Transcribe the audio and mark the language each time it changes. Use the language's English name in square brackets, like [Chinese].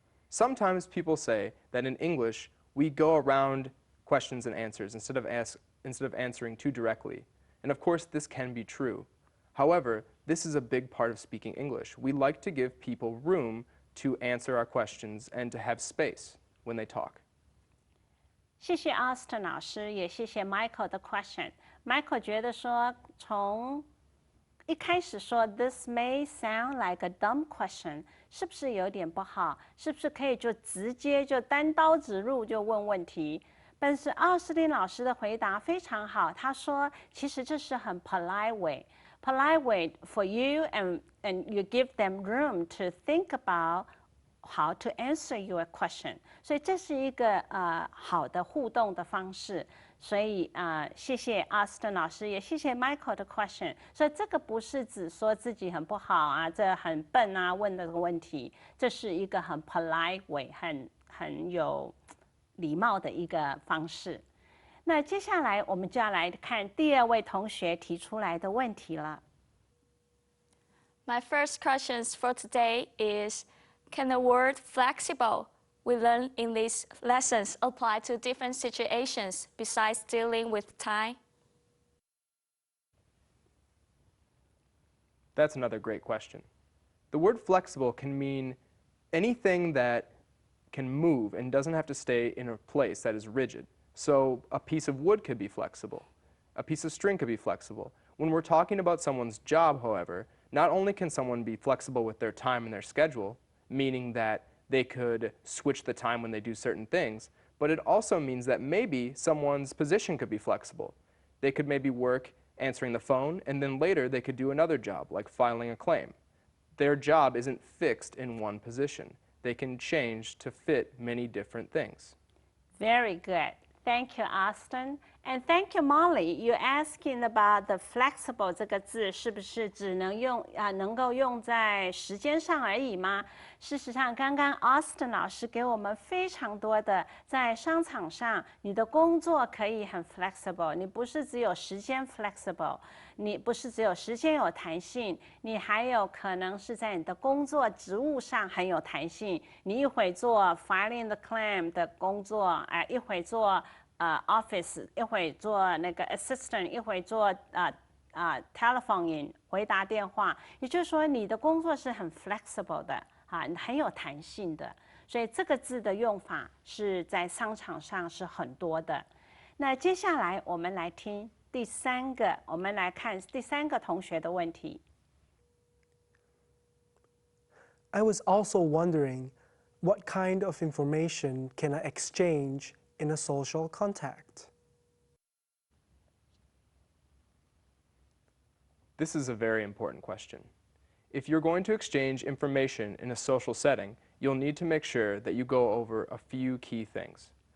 [English] Sometimes people say that in English, we go around questions and answers instead of answering too directly. And of course, this can be true. However, this is a big part of speaking English. We like to give people room to answer our questions and to have space when they talk. [Chinese] 谢谢 Austin 老师，也谢谢 Michael 的 question。Michael 觉得说，从一开始说 [English] This may sound like a dumb question， [Chinese] 是不是有点不好？是不是可以就直接就单刀直入就问问题？但是奥斯汀老师的回答非常好，他说其实这是很 polite way。 [English] polite way for you and you give them room to think about how to answer your question， [Chinese] 所以这是一个好的互动的方式。所以谢谢 Austin 老师，也谢谢 Michael 的 question。所以这个不是只说自己很不好啊，这很笨啊问的问题，这是一个很 polite way， 很有礼貌的一个方式。那接下来我们就要来看第2位同学提出来的问题了。 [English] My first question for today is, can the word flexible we learn in these lessons apply to different situations besides dealing with time? That's another great question. The word flexible can mean anything that can move and doesn't have to stay in a place that is rigid. So a piece of wood could be flexible. A piece of string could be flexible. When we're talking about someone's job, however, not only can someone be flexible with their time and their schedule, meaning that they could switch the time when they do certain things, but it also means that maybe someone's position could be flexible. They could maybe work answering the phone, and then later they could do another job, like filing a claim. Their job isn't fixed in one position. They can change to fit many different things. Very good. Thank you, Austin. And thank you, Molly. You're asking about the flexible [Chinese] 这个字是不是只能够用在时间上而已吗？事实上，刚刚 Austin 老师给我们非常多的在商场上，你的工作可以很 flexible， 你不是只有时间 flexible， 你不是只有时间有弹性，你还有可能是在你的工作职务上很有弹性。你一会做 [English] filing the claim [Chinese] 的工作，一会做office， 一会做那个 assistant， 一会做telephoning 回答电话。也就是说，你的工作是很 flexible 的，很有弹性的。所以这个字的用法是在商场上是很多的。那接下来我们来听第3个，我们来看第3个同学的问题。 [English] I was also wondering, What kind of information can I exchange in a social contact? This is a very important question. If you're going to exchange information in a social setting, you'll need to make sure that you go over a few key things.